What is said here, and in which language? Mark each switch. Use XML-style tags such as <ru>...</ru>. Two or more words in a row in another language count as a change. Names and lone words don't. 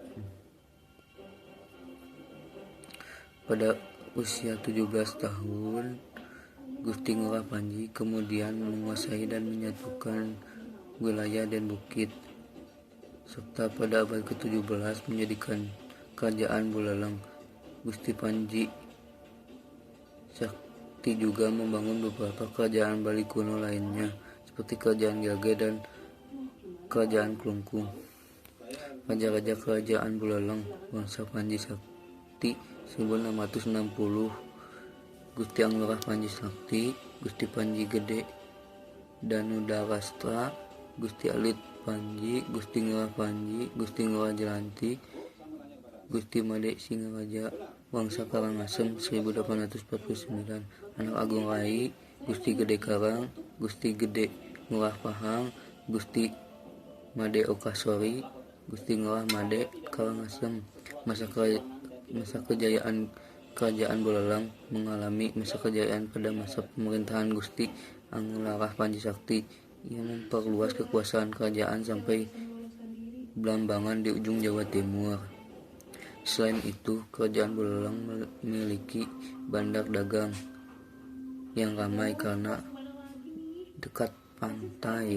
<id>Pada usia 17 tahun, Gusti Ngurah Panji kemudian menguasai dan menyatukan wilayah Den Bukit, serta pada abad ke-17 menjadikan kerajaan Buleleng. Gusti Panji Sakti juga membangun beberapa kerajaan Bali kuno lainnya, seperti kerajaan Gage dan kerajaan Klungkung. Raja-raja kerajaan Buleleng bangsa Panji Sakti 1660. Gusti Anglurah Panji Sakti, Gusti Panji Gede Danudarastra, Gusti Alit Panji, Gusti Ngurah Panji, Gusti Ngurah Jelantik, Gusti Made Singaraja Wangsa Karangasem 1849. Anak Agung Rai, Gusti Gede Karang, Gusti Gede Ngurah Pahang, Gusti Made Okasori, Gusti Ngurah Made Karangasem. Masa kejayaan Kerajaan Buleleng mengalami masa kejayaan pada masa pemerintahan Gusti Anglurah Panji Sakti. Ia memperluas kekuasaan kerajaan sampai Blambangan di ujung Jawa Timur. Selain itu, Kerajaan Buleleng memiliki bandar dagang yang ramai karena dekat pantai.</id>